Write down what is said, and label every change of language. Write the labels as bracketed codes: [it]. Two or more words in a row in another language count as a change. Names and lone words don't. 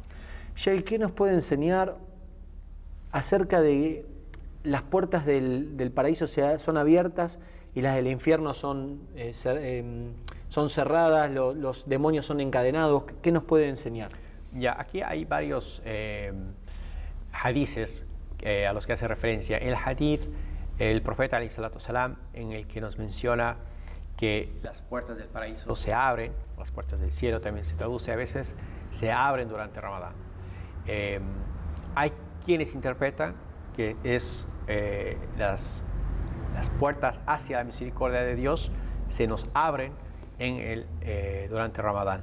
[es] Jay, ¿qué nos puede enseñar acerca de las puertas del paraíso son abiertas y las del infierno son cerradas, los demonios son encadenados? ¿Qué nos puede enseñar? Ya, aquí hay varios hadices a los que hace referencia. El hadith, el profeta [ar] عليه الصلاة والسلام, [es] en el que nos menciona que las puertas del paraíso se abren, las puertas del cielo también se traduce a veces, se abren durante Ramadán. Hay quienes interpretan que es las puertas hacia la misericordia de Dios se nos abren durante Ramadán.